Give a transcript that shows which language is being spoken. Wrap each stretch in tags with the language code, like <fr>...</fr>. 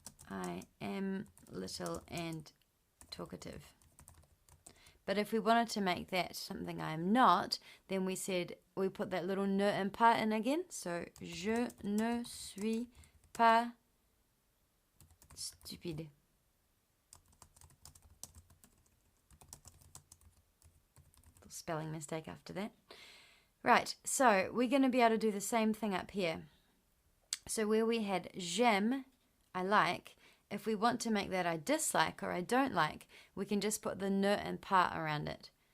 <en>I am little and talkative. But if we wanted to make that something I am not, then we said we put that little ne and pas in again.</en> <fr>So je ne suis pas stupide.</fr> <en>Little spelling mistake after that. Right, so we're going to be able to do the same thing up here. So where we had j'aime, I like, if we want to make that I dislike or I don't like, we can just put the ne and pas around it.</en>